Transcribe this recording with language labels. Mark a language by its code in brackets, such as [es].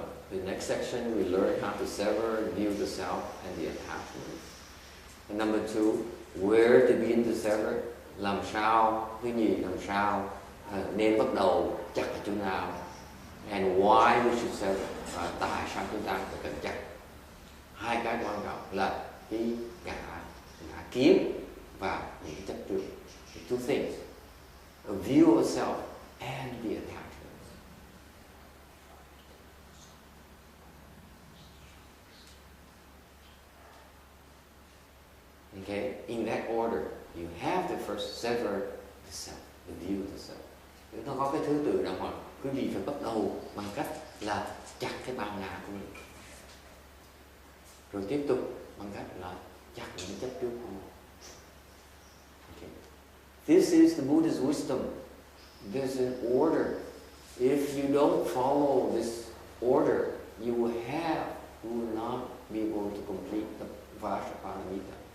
[en] The next section we learn how to sever and view the self and the attachments. And number 2, where to begin to sever. [vi] Làm sao, cái gì làm sao nên bắt đầu chặt ở chỗ nào, [en] And why we should sever? [vi] Và tại sao chúng ta phải cẩn trọng? Hai cái quan trọng là cái ngã kiến và những cái chấp trước. [en] The two things, a view of self and the attachments. Okay, in that order, you have to first sever the self, the view of the self. [vi] Nó có cái thứ tự đàng hoàng. Quý vị phải bắt đầu bằng cách là chặt cái bao ngã của mình, rồi tiếp tục bằng cách là chặt những chấp trước của mình. [en] Okay. This is the Buddha's wisdom. There's an order. If you don't follow this order, you will not be able to complete the Vajra Paramita.